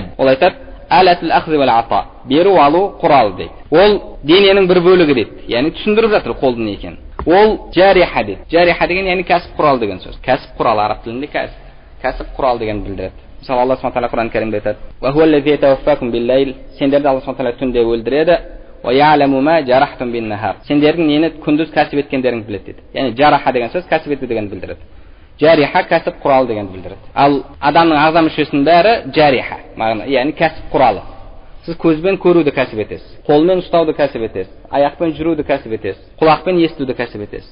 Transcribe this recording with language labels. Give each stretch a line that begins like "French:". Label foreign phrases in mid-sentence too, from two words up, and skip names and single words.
Kazakh: Ол айтады,
Arabic: آلة الأخذ والعطاء,
Kazakh: беру алу құралы дейді. Ол дененің бір бөлігі дейді. Яғни түсіндіріп жатыр қолдың не екенін. Ол жариха дейді. Жариха деген яғни кәсіп құрал деген сөз. Кәсіп құралы араб тілінде кәсіп құрал деген білдіреді. Мысалы Алла субханала тағала Құран Кәрімде айтады:
Arabic: "وهو الذي يتوفاكم بالليل",
Kazakh: сендерді Алла субханала тағала түнде өлдіреді.
Arabic: "ويعلم ما جرحتم بالنهار",
Kazakh: сендердің нені күндіз кәсіп еткендеріңді біледі дейді. Яғни жараха деген сөз кәсіп ету дегенді білдіреді. Жариха кәсіп құралы дегенді білдіреді. Ал адамның ағза мүшесінің бәрі жариха, яғни кәсіп құралы. Сіз көзбен көруді кәсіп етесіз, қолмен ұстауды кәсіп етесіз, аяқпен жүруді кәсіп етесіз, құлақпен естуді кәсіп етесіз.